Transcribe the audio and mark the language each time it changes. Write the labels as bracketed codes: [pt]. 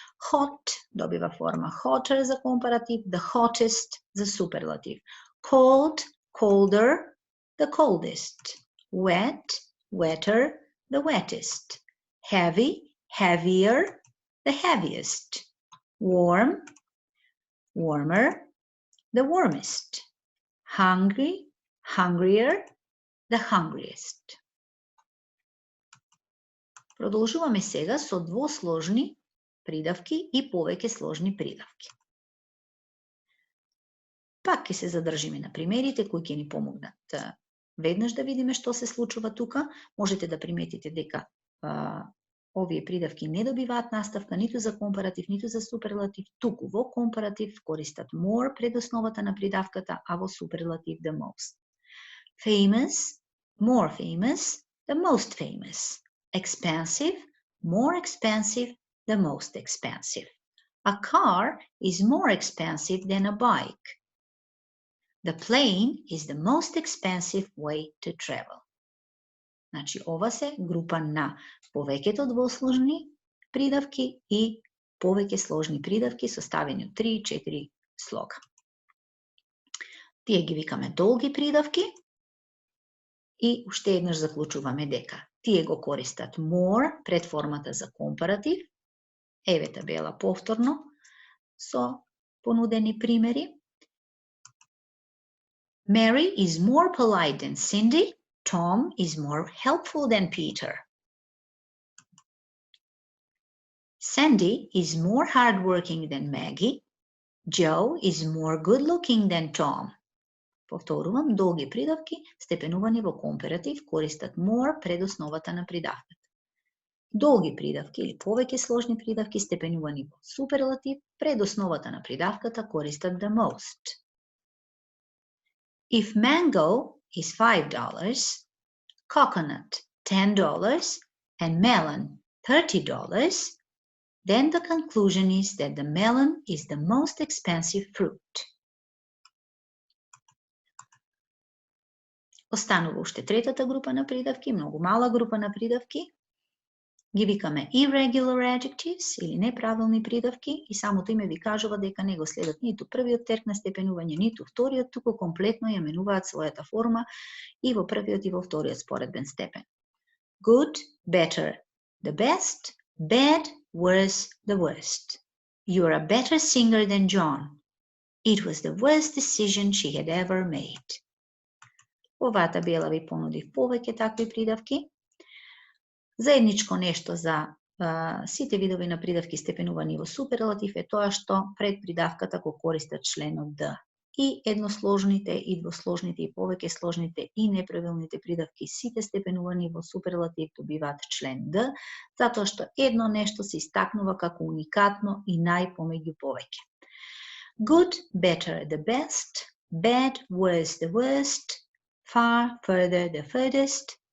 [en] Hot [mk] добива форма [en] hotter [mk] за компаратив, [en] the hottest [mk] за суперлатив. [en] Cold, colder, the coldest. Wet, wetter, the wettest. Heavy, heavier, the heaviest. Warm, warmer, the warmest. Hungry, hungrier, the hungriest. [mk] Продолжуваме сега со двосложни придавки и повеќе сложни придавки. Пак ќе се задржиме на примерите кои ќе ни помогнат веднаш да видиме што се случува тука. Можете да приметите дека овие придавки не добиваат наставка ниту за компаратив, ниту за суперлатив, туку во компаратив користат more пред основата на придавката, а во суперлатив the most. [en] Famous, more famous, the most famous. Expensive, more expensive, the most expensive. A car is more expensive than a bike. The plane is the most expensive way to travel. [mk] Значи, ова се група на повеќето двосложни придавки и повеќе сложни придавки составени од 3 и 4 слога. Тие ги викаме долги придавки и уште еднаш заклучуваме дека тие го користат more пред формата за компаратив. Еве табела повторно со понудени примери. [en] Mary is more polite than Cindy. Tom is more helpful than Peter. Sandy is more hardworking than Maggie. Joe is more good-looking than Tom. [mk] Повторувам, долги придавки, степенувани во компаратив, користат more пред основата на придавката. Долги придавки или повеќе сложни придавки, степенувани во суперлатив, пред основата на придавката користат the most. [en] If mango is $5, coconut $10, and melon $30, then the conclusion is that the melon is the most expensive fruit. [mk] Останува уште третата група на придавки, многу мала група на придавки. Ги викаме irregular adjectives или неправилни придавки и самото име ви кажува дека не го следат ниту првиот терк на степенување, ниту вториот, туку комплетно ја менуваат својата форма и во првиот и во вториот споредбен степен. [en] Good, better, the best, bad, worse, the worst. You're a better singer than John. It was the worst decision she had ever made. [mk] Оваа табела ви понуди повеќе такви придавки. Заедничко нешто за сите видови на придавки степенувани во суперлатив е тоа што пред придавката го користат членот the. И едносложните, и двосложните, и повеќе сложните, и неправилните придавки, сите степенувани во суперлатив добиваат член the, затоа што едно нешто се истакнува како уникатно и најпомеѓу повеќе. [en] Good, better, the best. Bad, worse, the worst. Far, further, the furthest.